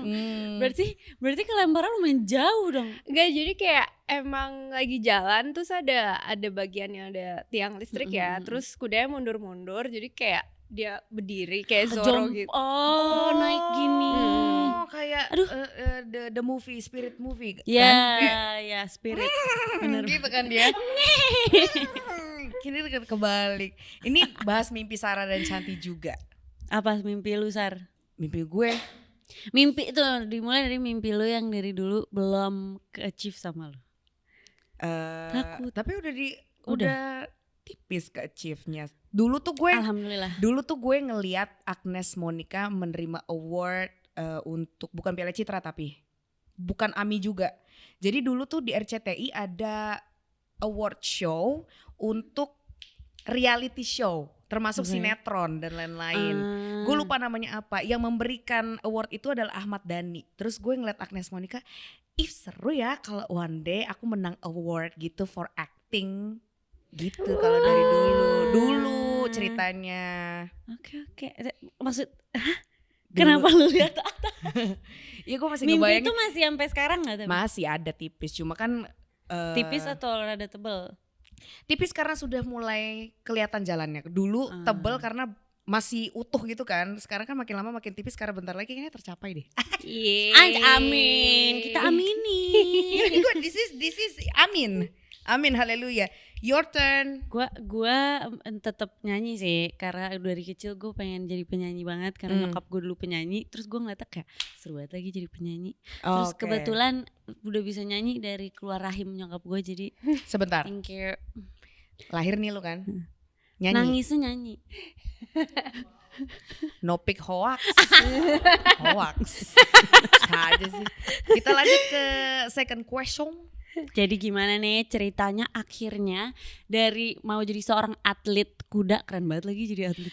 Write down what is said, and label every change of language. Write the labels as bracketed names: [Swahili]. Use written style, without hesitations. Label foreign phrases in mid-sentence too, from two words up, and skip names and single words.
[Indonesian] Berarti kelemparan lumayan jauh dong. Enggak, jadi kayak emang lagi jalan terus ada bagian yang ada tiang listrik ya, terus kudanya mundur-mundur, jadi kayak dia berdiri kayak Zorro gitu. Oh, naik gini. Oh, kayak Aduh. [English] the movie, Spirit movie. [Indonesian] Ya, spirit. Bener. Gitu kan dia. Kini kebalik. Ini bahas mimpi Sarah dan Shanti juga. Apa mimpi lu, Sar? Mimpi gue Mimpi itu dimulai dari mimpi lu yang dari dulu belum ke-achieve sama lu. Takut. Tapi udah tipis ke achieve-nya. Dulu tuh gue ngeliat Agnes Monica menerima award untuk bukan Piala Citra tapi bukan AMI juga. Jadi dulu tuh di RCTI ada [English] award show [Indonesian] untuk [English] reality show [Indonesian] termasuk Oke. sinetron dan lain-lain. Gue lupa namanya apa. Yang memberikan award itu adalah Ahmad Dhani. Terus gue ngeliat Agnes Monica, seru ya kalau [English] one day [Indonesian] aku menang award gitu [English] for acting [Indonesian] gitu kalau dari dulu ceritanya. Oke. Maksud kenapa lu lihat Iya gue masih mimpi ngebayangin. itu masih sampai sekarang nggak? Tapi Masih ada tipis, cuma kan tipis atau rada tebel? tipis karena sudah mulai kelihatan jalannya. Dulu tebel karena masih utuh gitu kan. Sekarang kan makin lama makin tipis karena bentar lagi kayaknya tercapai deh. Amin. Kita aminin. [English] This is amin. Amin, haleluya. Your turn. [Indonesian] Gua tetap nyanyi sih karena dari kecil gue pengen jadi penyanyi banget karena nyokap gue dulu penyanyi, terus gue ngeliatnya kayak seru banget lagi jadi penyanyi. Terus Oke. kebetulan udah bisa nyanyi dari keluar rahim nyokap gue, jadi Sebentar. [English] thank you. [Indonesian] Lahir nih lu kan. Nyanyi. Nangisnya nyanyi. [English] No pic hoax. Hoax. [Indonesian] Saja sih. Kita lanjut ke [English] second question. [Indonesian] Jadi gimana nih ceritanya akhirnya dari mau jadi seorang atlet kuda, keren banget lagi jadi atlet kuda.